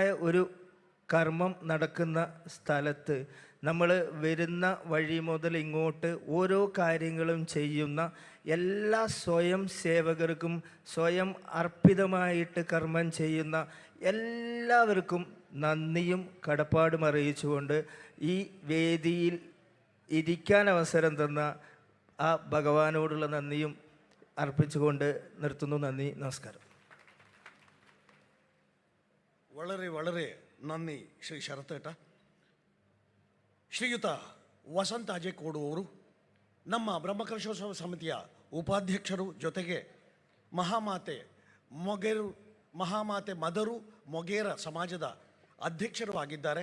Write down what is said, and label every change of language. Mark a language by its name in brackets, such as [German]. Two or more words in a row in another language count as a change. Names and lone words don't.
[Malayalam] ഒരു കർമ്മം നടക്കുന്ന സ്ഥലത്ത് നമ്മൾ വരുന്ന വഴി മുതൽ ഇങ്ങോട്ട് ഓരോ കാര്യങ്ങളും ചെയ്യുന്ന എല്ലാ സ്വയം സേവകർക്കും, സ്വയം അർപ്പിതമായിട്ട് കർമ്മം ചെയ്യുന്ന എല്ലാവർക്കും നന്ദിയും കടപ്പാടും അറിയിച്ചുകൊണ്ട് ഈ വേദിയിൽ ഇരിക്കാൻ അവസരം തന്ന ആ ഭഗവാനോടുള്ള നന്ദിയും അർപ്പിച്ചുകൊണ്ട് നിർത്തുന്നു. നന്ദി, നമസ്കാരം. വളരെ വളരെ നന്ദി ശ്രീ ശരത്തേട്ട. [Kannada] ಶ್ರೀಯುತ ವಸಂತ ಅಜೇಕೋಡು ಅವರು ನಮ್ಮ ಬ್ರಹ್ಮಕಲಶೋತ್ಸವ ಸಮಿತಿಯ ಉಪಾಧ್ಯಕ್ಷರು, ಜೊತೆಗೆ ಮಹಾಮಾತೆ ಮದರು ಮೊಗೇರ ಸಮಾಜದ ಅಧ್ಯಕ್ಷರು ಆಗಿದ್ದಾರೆ.